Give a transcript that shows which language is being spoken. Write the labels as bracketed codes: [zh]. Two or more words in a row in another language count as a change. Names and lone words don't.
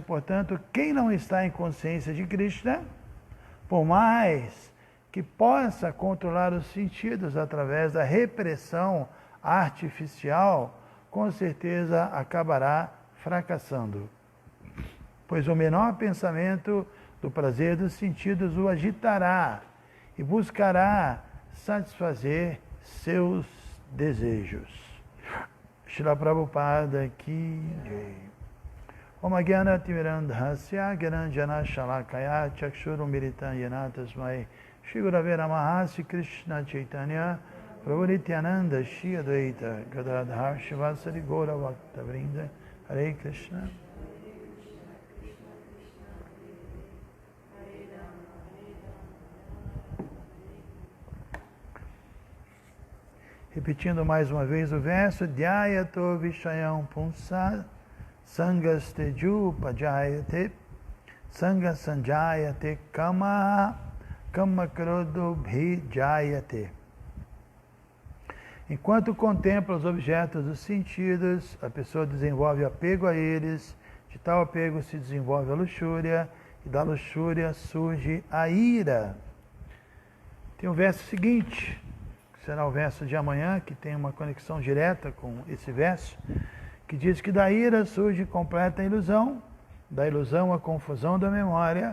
[pt] Portanto, quem não está em consciência de Krishna, por mais que possa controlar os sentidos através da repressão artificial, com certeza acabará fracassando. Pois o menor pensamento do prazer dos sentidos o agitará e buscará satisfazer seus desejos. [sa] Srila Prabhupada ki jai. Om Jnana Timirandhasya Gyananjana Shalakaya Chakshurum Militam Yena Tasmai Shri Gurave Namaha Sri Krishna Chaitanya Prabhu Nityananda Shri Advaita Gadadhar Shivasari Gaura Bhakta Vrinda Hare Krishna. [pt] Repetindo mais uma vez o verso, [sa] Dhyayato Vishayam Punsa Sangasteju Pajayate Sanga Sanjayate Kama Kama Krodo Bhijayate. [pt] Enquanto contempla os objetos dos sentidos, a pessoa desenvolve apego a eles, de tal apego se desenvolve a luxúria, e da luxúria surge a ira. Tem o verso seguinte, será o verso de amanhã, que tem uma conexão direta com esse verso, que diz que da ira surge completa ilusão, da ilusão a confusão da memória.